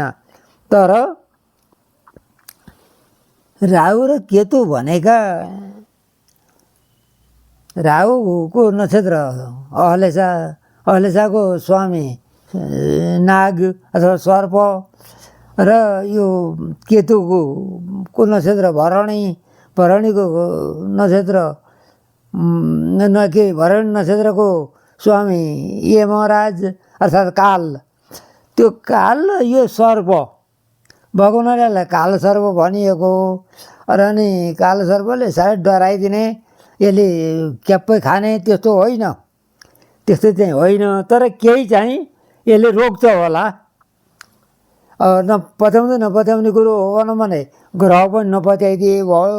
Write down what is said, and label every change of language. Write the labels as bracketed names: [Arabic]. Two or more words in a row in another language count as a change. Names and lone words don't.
[Nepali] तर राहु र केतु भनेका राहुको नक्षत्र अहलेसाको स्वामी नाग अथवा सर्प र यो केतुको नक्षत्र भरणीको नक्षत्र भरणी नक्षत्रको स्वामी यमराज अर्थात् काल। त्यो काल यो सर्प भएको हुनाले कालसर्प भनिएको। र अनि कालसर्पले सायद डराइदिने, यसले क्याप्पै खाने त्यस्तो होइन, त्यस्तो चाहिँ होइन। तर केही चाहिँ यसले रोक्छ होला। नपत्याउने कुरो हो भनौँ भने ग्रह पनि नपत्याइदिए भयो।